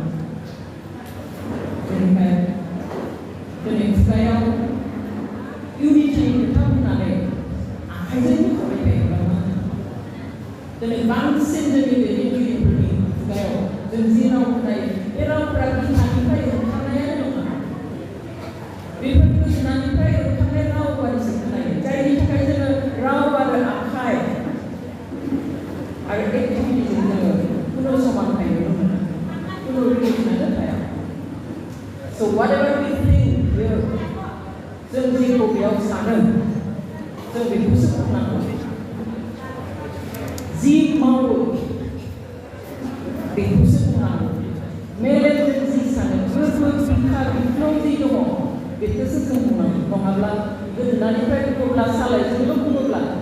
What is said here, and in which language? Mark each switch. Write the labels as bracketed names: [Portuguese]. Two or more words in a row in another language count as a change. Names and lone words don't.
[Bodo] बेनिफ्राय दिनै खुगायाव इउनिटिनि खोथा बुंनानै आखाइजों होखाबाय थायोब्ला मा दिनै बांसिन जोंनि दैदेनगिरिफोरनि खुगायाव जों जि राव खोनायो बे रावफोरा बिखानिफ्राय ओंखारनायानो नङा बेफोर गोजोननायनिफ्राय ओंखारनाय राव बायदिसो खोनायो जायनि थाखाय जोङो राव आरो आखाइ आरो एक्टिभिटिजों जोङो कुनु समानथाय नुनो मोना कुनु रिलेसनानो थाया [English] so whatever we think here [Bodo] जों जेखौ बेयाव सानो जों बेखौसो बुंनांगौ जि मावो बेखौसो बुंनांगौ मेलेमजों जि सानो गोसो बिखा बिख्लं जि दङ बेखौसो जों बुंनांगौ नङाब्ला गोदोनानिफ्राय बुङोब्ला सालायजोंल' बुङोब्ला